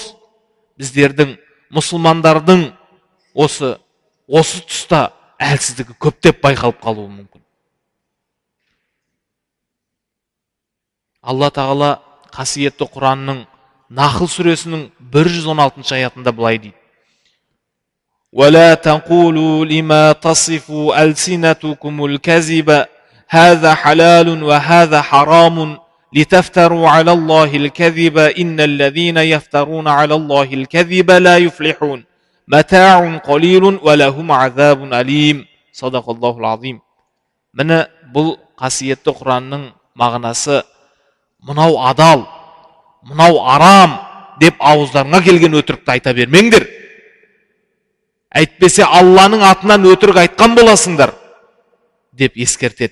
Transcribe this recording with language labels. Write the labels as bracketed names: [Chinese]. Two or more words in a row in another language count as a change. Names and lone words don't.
[Kazakh] Біздердің, мұсылмандардың осы тұста әлсіздігі көптеп байқалып қалуы мүмкін. Алла тағала қасиетті Құранның Нахл сүресінің 116 аятында былай дейді: [Arabic] وَلَا تَقُولُوا لِمَا تَصِفُ أَلْسِنَتُكُمُ الْكَذِبَ هَذَا حَلَالٌ وَهَذَا حَرَامٌ لِتَفْتَرُوا عَلَى اللَّهِ الْكَذِبَ إِنَّ الَّذِينَ يَفْتَرُونَ عَلَى اللَّهِ الْكَذِبَ لَا يُفْلِحُونَ مَتَاعٌ قَلِيلٌ وَلَهُمْ عَذَابٌ أَلِيمٌ صدق الله العظيم. [Kazakh] Міне бұл қасиетті Құранның мағынасы мынау адал, мынау арам деп ауыздарыңа келген өтірікті айта бермеңдер. Әйтпесе Алланың атынан өтірік айтқан боласыңдар деп ескертеді.